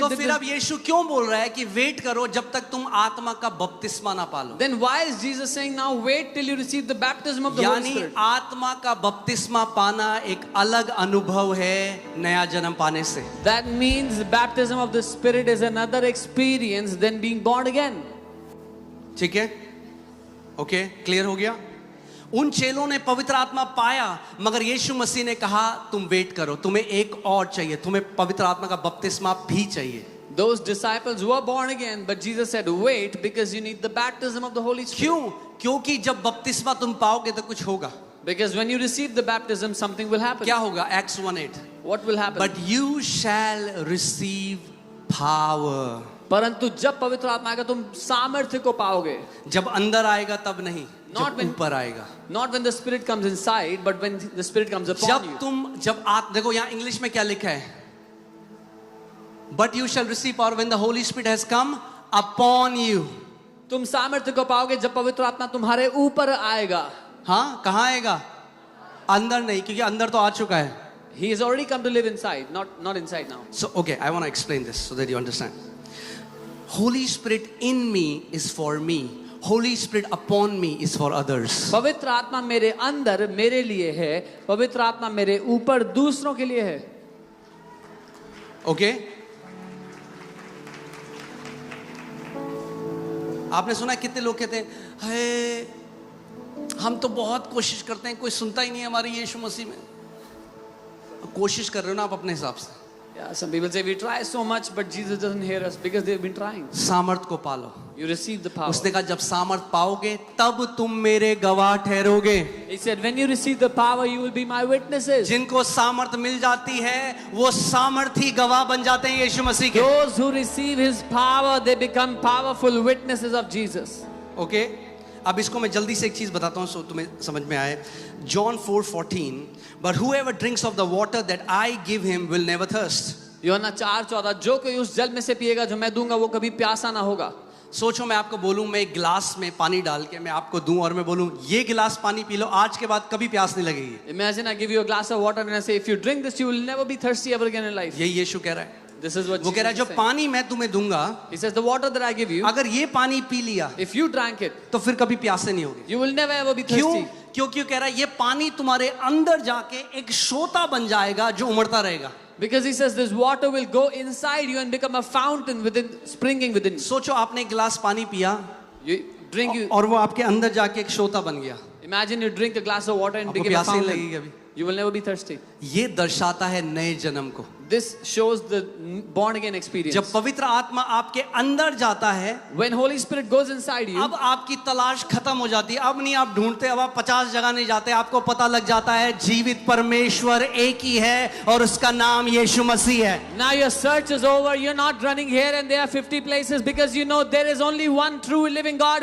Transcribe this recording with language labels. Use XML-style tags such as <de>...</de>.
<hi>तो फिर अब यीशु क्यों बोल रहा है कि वेट करो जब तक तुम आत्मा का बपतिस्मा ना पालो?</hi> <en>Then why is Jesus saying now wait till you receive the baptism of the Holy</en> <hi>यानी</hi> <en>Spirit?</en> <hi>आत्मा का बपतिस्मा पाना एक अलग अनुभव है नया जन्म पाने से.</hi> <en>That means the baptism of the Spirit is another experience than being born again.</en> <hi>ठीक है? ओके, क्लियर हो गया? उन चेलों ने पवित्र आत्मा पाया, मगर यीशु मसीह ने कहा तुम वेट करो, तुम्हें एक और चाहिए, तुम्हें पवित्र आत्मा का बपतिस्मा भी चाहिए.</hi> <en>Those disciples were born again, but Jesus said wait because you need the baptism of the Holy Spirit.</en> <hi>क्यों? क्योंकि जब बपतिस्मा तुम पाओगे तो कुछ होगा.</hi> <en>Because when you receive the baptism something will happen.</en> <hi>क्या होगा? Acts 1:8.</hi> <en>What will happen? But you shall receive power.</en> <hi>परंतु जब पवित्र आत्मा आएगा तुम सामर्थ्य को पाओगे. जब अंदर आएगा तब नहीं, जब ऊपर आएगा.</hi> <en>Not when the Spirit comes inside, but when the Spirit comes upon you.</en> <hi>देखो यहाँ इंग्लिश में क्या लिखा है?</hi> <en>But you shall receive power when the Holy Spirit has come upon you.</en> <hi>तुम सामर्थ्य को पाओगे जब पवित्र आत्मा तुम्हारे ऊपर आएगा. हाँ, कहाँ आएगा? अंदर नहीं, क्योंकि अंदर तो आ चुका है.</hi> <en>He has already come to live inside, not inside now. So okay, I want to explain this so that you understand. Holy Spirit in me is for me. Holy Spirit upon me is for others.</en> <hi>पवित्र आत्मा मेरे अंदर मेरे लिए है, पवित्र आत्मा मेरे ऊपर दूसरों के लिए है. ओके? आपने सुना कितने लोग कहते हैं, हे हम तो बहुत कोशिश करते हैं, कोई सुनता ही नहीं है हमारी यीशु मसीह में. कोशिश कर रहे हो ना आप अपने हिसाब से.</hi> <en>Yeah, some people say we try so much, but Jesus doesn't hear us because they've been trying.</en> <hi>सामर्थ को पालो.</hi> <en>You receive the power.</en> <hi>उसने कहा जब सामर्थ पाओगे तब तुम मेरे गवाह ठहरोगे.</hi> <en>He said, when you receive the power, you will be my witnesses.</en> <hi>जिनको सामर्थ मिल जाती है वो सामर्थी गवाह बन जाते हैं यीशु मसीह के.</hi> <en>Those who receive His power, they become powerful witnesses of Jesus. Okay?</en> <hi>अब इसको मैं जल्दी से एक चीज बताता हूं सो तुम्हें समझ में आए.</hi> <en>John 4:14, but whoever drinks of the water that I give him will never thirst.</en> <hi>यूहन्ना 4:14, जो कोई उस जल में से पिएगा जो मैं दूंगा वो कभी प्यासा ना होगा. सोचो मैं आपको बोलूं, मैं एक गिलास में पानी डाल के मैं आपको दूं और मैं बोलूं ये गिलास पानी पी लो, आज के बाद कभी प्यास नहीं लगेगी.</hi> <en>Imagine I give you a glass of water and I say, if you drink this, you will never be thirsty ever again in life.</en> <hi>यही यीशु कह रहा है.</hi> <en>This is what</en> <hi>वो कह रहा है जो</hi> <en>Jesus is saying.</en> <hi>पानी मैं तुम्हें दूंगा,</hi> <en>He says, the water that I give you,</en> <hi>अगर ये पानी पी लिया</hi> <en>if you drank it,</en> <hi>तो फिर कभी प्यासे नहीं होगी.</hi> <en>you will never ever be</en> <hi>क्यों?</hi> <en>thirsty.</en> <hi>क्योंकि कह रहा है ये पानी तुम्हारे अंदर जाके एक सोता बन जाएगा जो उमड़ता रहेगा.</hi> <en>Because he says this water will go inside you and become a fountain within, springing within you.</en> <hi>सोचो आपने एक गिलास पानी पिया</hi> <en>You drink, you</en> <hi>और वो आपके अंदर जाके एक सोता बन गया.</hi> <en>imagine you drink a glass of water and</en> <hi>आपको</hi> <en>become a</en> <hi>प्यास नहीं लगेगी</hi> <en>fountain.</en> <hi>कभी.</hi> <en>You will never be thirsty.</en> <hi>ये दर्शाता है नए जन्म को.</hi> <en>This shows the born again experience.</en> <hi>जब पवित्र आत्मा आपके अंदर जाता है,</hi> <en>When Holy Spirit goes inside you,</en> <hi>अब आपकी तलाश खत्म हो जाती है. अब नहीं आप ढूंढते, अब आप 50 जगह नहीं जाते. आपको पता लग जाता है जीवित परमेश्वर एक ही है और उसका नाम यीशु मसीह है.</hi> <en>now your search is over. You're not running here and there 50 places because you know there is only one true living God.</en>